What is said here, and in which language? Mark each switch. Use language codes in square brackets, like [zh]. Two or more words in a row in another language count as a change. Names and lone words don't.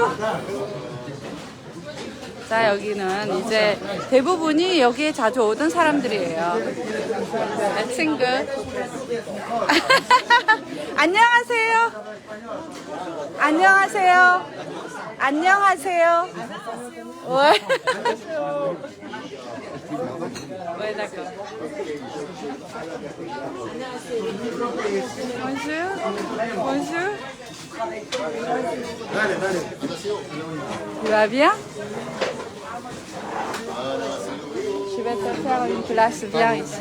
[ko] 자, 여기는 이제 대부분이 여기에 자주 오던 사람들이에요. 내 친구. 안녕하세요. 안녕하세요. 안녕하세요. [fr] 왜 d'accord. Bonjour. Bonjour. Tu vas bien? Je vais te faire une place bien ici.